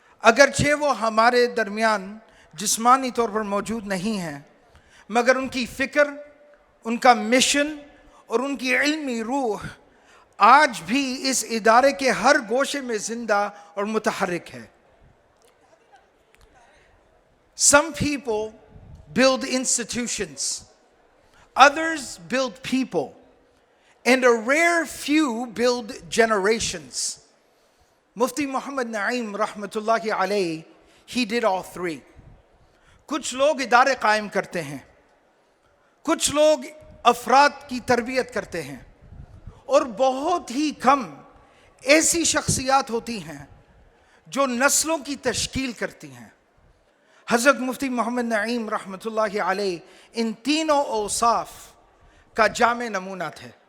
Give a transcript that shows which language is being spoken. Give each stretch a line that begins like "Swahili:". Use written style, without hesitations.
Urdu: اگرچہ وہ ہمارے درمیان جسمانی طور پر موجود نہیں ہیں، مگر ان کی فکر، ان کا مشن اور ان کی علمی روح آج بھی اس ادارے کے ہر گوشے میں زندہ اور متحرک ہے۔
English: Some people build institutions, others build people, and a rare few build generations. Mufti Muhammad Naeem rahmatullahi alayhi, he did all three.
Urdu: کچھ لوگ ادارے قائم کرتے ہیں، کچھ لوگ افراد کی تربیت کرتے ہیں، اور بہت ہی کم ایسی شخصیات ہوتی ہیں جو نسلوں کی تشکیل کرتی ہیں۔ حضرت مفتی محمد نعیم رحمۃ اللہ علیہ ان تینوں اوصاف کا جامع نمونہ تھے۔